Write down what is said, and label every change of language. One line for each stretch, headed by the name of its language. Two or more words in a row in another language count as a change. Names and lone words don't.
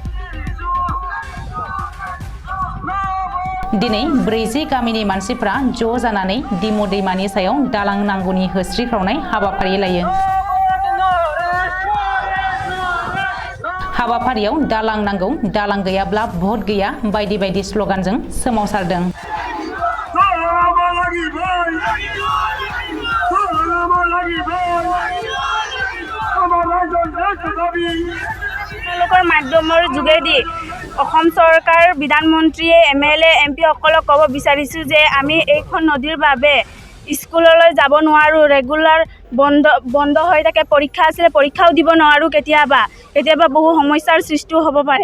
Bodo: दिनै 40 गामिनि मानसिफ्रा ज' जानानै दिमु दैमानि सायाव दालां नांगौनि होस्रिखावनाय हाबाफारि लायो। हाबाफारियाव दालां नांगौ, दालां गैयाब्ला भट गैया बायदि बायदि स्लगानजों सोमावसारदों।
Assamese: মাধ্যমৰ যোগেদি অসম চৰকাৰ বিধানমন্ত্ৰীয়ে MLA MP সকলক ক'ব বিচাৰিছোঁ যে আমি এইখন নদীৰ বাবে স্কুললৈ যাব নোৱাৰোঁ, ৰেগুলাৰ বন্ধ হৈ থাকে, পৰীক্ষা আছিলে পৰীক্ষাও দিব নোৱাৰোঁ, কেতিয়াবা বহু সমস্যাৰ সৃষ্টিও হ'ব পাৰে।